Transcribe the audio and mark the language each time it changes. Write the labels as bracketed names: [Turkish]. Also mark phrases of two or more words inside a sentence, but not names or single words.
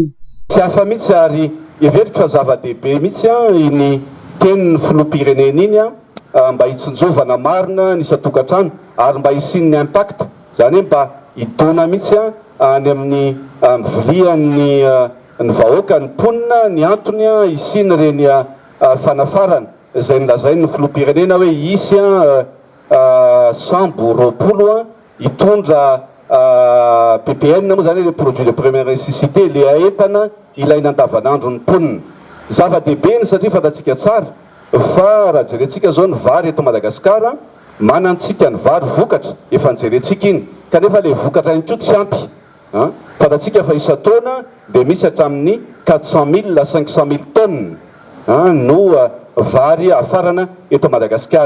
[Malagasy] Tsy hafa mihitsy ary everiko fa zava-dehibe mihitsy iny tenin'ny filoham-pirenena iny mba hitsinjovana marina ny isa-tokantrano ary mba hisin'ny impact zany hoe mba hidona mihitsy any amin'ny vilian'ny ny vahoaka ny mponina ny antony hisiny reny fanafarana izay nilazainy ny filoham-pirenena hoe isy sambo 20 hitondra PPN moa zany [French] le produit de première nécessité [Malagasy] le entana ilaina andavanandro ny mponina. Zava-dehibe ny satria fantatsika tsara fa raha jerentsika zao ny vary eto Madagasikara manantsika ny vary vokatra efa nijerentsika iny kanefa le vokatra iny koa tsy ampy. Fantatsika fa isa-taona dia misy hatramin'ny 400 000 à 500 000 tonnes no vary afarana eto Madagasikara.